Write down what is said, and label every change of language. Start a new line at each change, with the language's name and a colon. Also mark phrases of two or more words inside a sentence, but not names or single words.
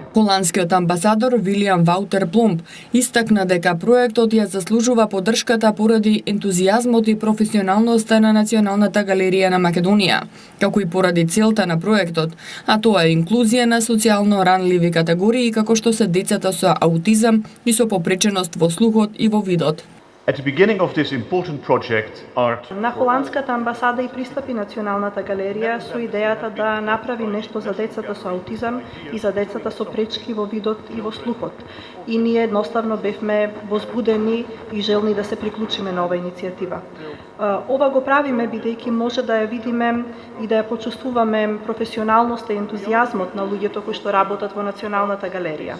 Macedonian: Холандскиот амбасадор Вилијам Ваутер Пломб истакна дека проектот ја заслужува поддршката поради ентузијазмот и професионалноста на Националната галерија на Македонија, како и поради целта на проектот, а тоа е инклузија на социјално ранливи категории како што се децата со аутизам и со попреченост во слухот и во видот.
English: At the beginning of this important project, art...
Macedonian: На холандската амбасада и пристапи Националната галерија со идејата да направи нешто за децата со аутизам и за децата со пречки во видот и во слухот. И ние едноставно бевме возбудени и желни да се приклучиме на оваа иницијатива. Ова го правиме бидејќи може да ја видиме и да ја почувствуваме професионалноста и ентузијазмот на луѓето кои што работат во Националната галерија.